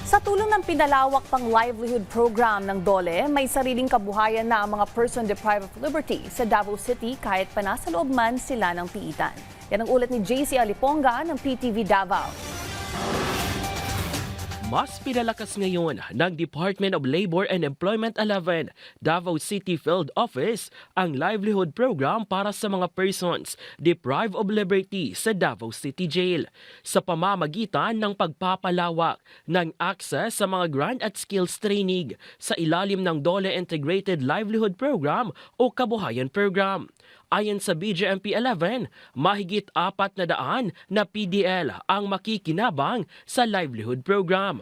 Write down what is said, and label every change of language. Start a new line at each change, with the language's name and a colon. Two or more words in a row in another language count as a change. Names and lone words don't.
Filipino: Sa tulong ng pinalawak pang
English: livelihood program
Filipino: ng DOLE, may sariling kabuhayan na ang mga
English: person deprived of liberty
Filipino: sa Davao City kahit pa nasa loob man sila ng piitan. Yan ang ulat ni JC Aliponga ng PTV Davao. Mas pinalakas ngayon ng Department of Labor and Employment 11 Davao City Field Office ang
English: livelihood program
Filipino: para sa mga
English: persons deprived of liberty
Filipino: sa Davao City Jail sa pamamagitan ng pagpapalawak ng access sa mga grant at
English: skills training
Filipino: sa ilalim ng DOLE Integrated Livelihood Program o Kabuhayan Program. Ayon sa BJMP 11, mahigit 400 na PDL ang makikinabang sa
English: livelihood program.